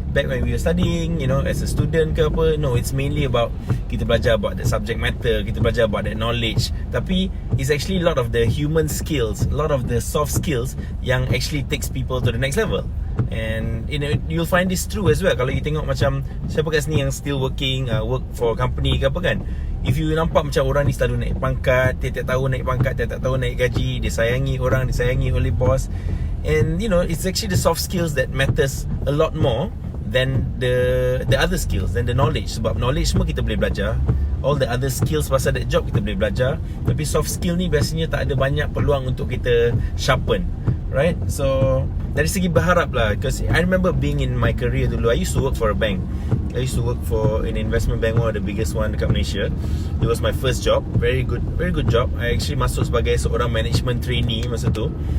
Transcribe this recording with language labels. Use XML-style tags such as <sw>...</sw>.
<en>Back when we were studying, as a student</en> <ms>ke apa.</ms> <en>No, it's mainly about</en> <ms>kita belajar</ms> <en>about the subject matter, kita belajar about that knowledge. Tapi it's actually a lot of the human skills, a lot of the soft skills yang actually takes people to the next level. And you'll find this true as well.</en> <ms>Kalau you tengok macam siapa kat sini yang</ms> <en>still working, work for company</en> <ms>ke apa kan.</ms> <en>If you</en> <ms>nampak macam orang ni selalu naik pangkat, tiap-tiap tahun naik pangkat, tiap-tiap tahun naik gaji, dia sayangi orang, disayangi oleh bos.</ms> <en>And it's actually the soft skills that matters a lot more than the other skills, than the knowledge.</en> <ms>Sebab knowledge semua kita boleh belajar,</ms> <en>all the other skills</en> <ms>pasal</ms> <en>that job</en> <ms>kita boleh belajar. Tapi soft skill ni biasanya tak ada banyak peluang untuk kita sharpen, right?</ms> <en>So</en> <ms>dari segi berharap lah,</ms> <en>because I remember being in my career dulu, I used to work for a bank. I used to work for an investment bank, one of the biggest one dekat Malaysia. It was my first job, very good job. I actually</en> <ms>masuk sebagai seorang management trainee masa tu.</ms>